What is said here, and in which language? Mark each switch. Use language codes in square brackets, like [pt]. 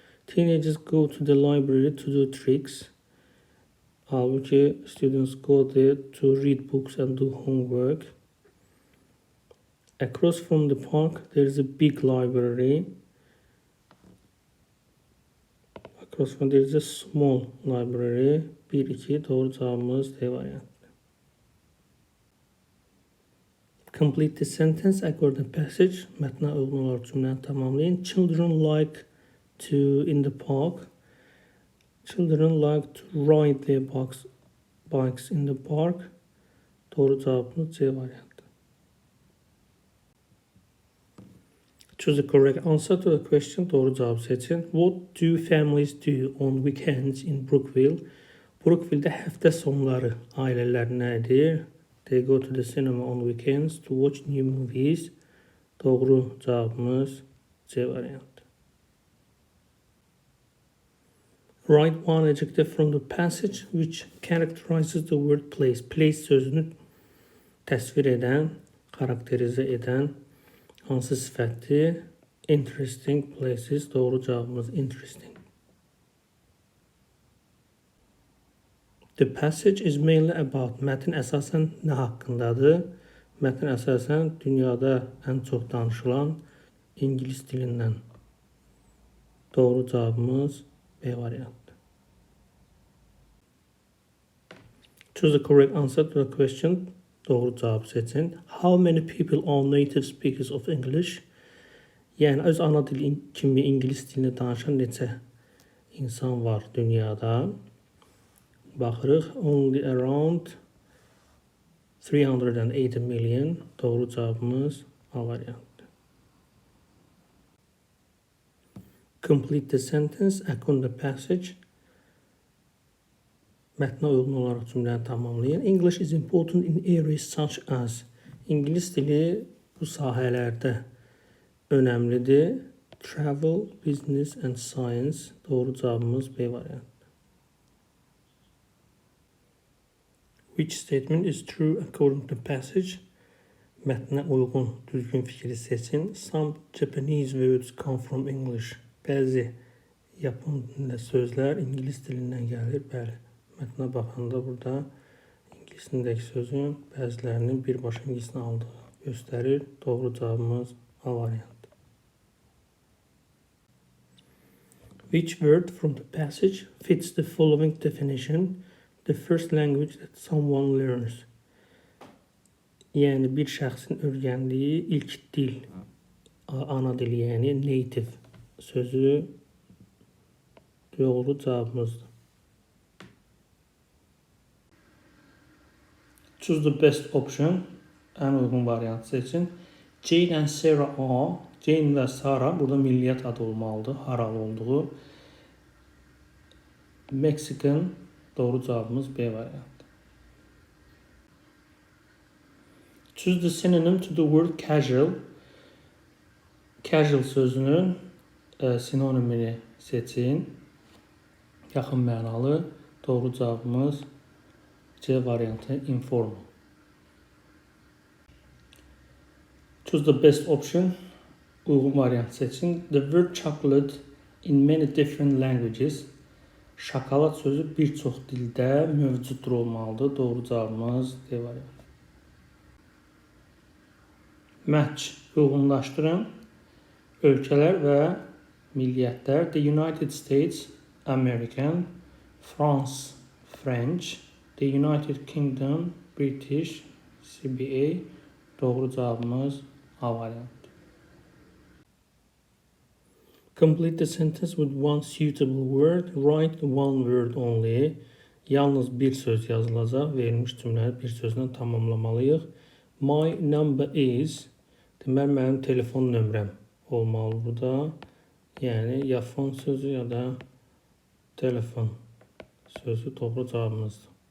[en] Teenagers go to the library to do tricks. Halbuki students go there to read books and do homework. Across from the park there is a big library. Across from there is a small library. [az] 1-2 doğru cevabımız D variantı. [en] Complete the sentence according to passage. [az] Mətnə uyğun olaraq cümləni tamamlayın. [en] Children like to in the park. Children like to ride their bikes in the park. [az] Doğru cevabımız C variantı. [en] Choose the correct answer to the question. [az] Doğru cevabı seçin. [en] What do families do on weekends in Brookville? [az] Brookville'də həftə sonları ailələr nə edir? [en] They go to the cinema on weekends to watch new movies. [az] Doğru cevabımız C variantı. [en] Write one adjective from the passage which characterizes the word place. [az] Place sözünü təsvir edən, karakterize eden hansı sifətdir? [en] Interesting places. [az] Doğru cevabımız interesting. [en] The passage is mainly about. [az] Mətn əsasən nə haqqındadır? Mətn əsasən dünyada ən çox danışılan İngilis dilindən. Doğru cavabımız B variantı. [en] Choose the correct answer to the question. [az] Doğru cavabı seçin. [en] How many people are native speakers of English? [az] Yəni öz ana dili kimi İngilis dilini danışan neçə insan var dünyada? Baxırıq, [en] only around 380 million. [az] Doğru cavabımız A variantı. [en] Complete the sentence according to the passage. [az] Mətnə uyğun olaraq cümləni tamamlayın. [en] English is important in areas such as. [az] İngilis dili bu sahələrdə önəmlidir. [en] Travel, business and science. [az] Doğru cavabımız B variantı. [en] Which statement is true according to the passage? [az] Mətnə uyğun düzgün fikri seçin. [en] Some Japanese words come from English. [az] Bəzi Yapon dilində sözlər İngilis dilindən gəlir. Bəli. Mətnə baxanda burada İngilis dilindəki sözün bəzilərinin birbaşa İngilisdən aldığı göstərir. Doğru cavabımız A variantı. [en] Which word from the passage fits the following definition? The first language that someone learns. [az] Yəni bir şəxsin öyrəndiyi ilk dil, ana dili, yəni native sözü doğru cavabımızdır. [en] Choose the best option. [az] Ən uyğun variantı seçin. [en] Jane and Sarah are. [az] Jane və Sarah burada milliyyət adı olmalıdır, haralı olduğu. [en] Mexican. [az] Doğru cevabımız B variantı. [en] Choose the synonym to the word casual. [az] Casual sözünün sinonimini seçin. Yaxın mənalı. Doğru cevabımız C variantı informal. [en] Choose the best option. [az] Uyğun variant seçin. [en] The word chocolate in many different languages. [az] Şokolad sözü bir çox dildə mövcuddur olmalıdır. Doğru cavabımız D variantı. [en] Match. [az] Uyğunlaşdırın. Ölkələr və milliyyətlər. [en] The United States, American. France, French. The United Kingdom, British, CBA. [az] Doğru cavabımız A variantı. [en] Complete the sentence with one suitable word. Write one word only. [az] Yalnız bir söz yazılacaq. Verilmiş cümlələri bir sözlə tamamlamalıyıq. [en] My number is. [az] Deməli, mənim telefon nömrəm olmalı burada. Yəni, ya fon sözü ya da Telefon sözü doğru cavabımızdır.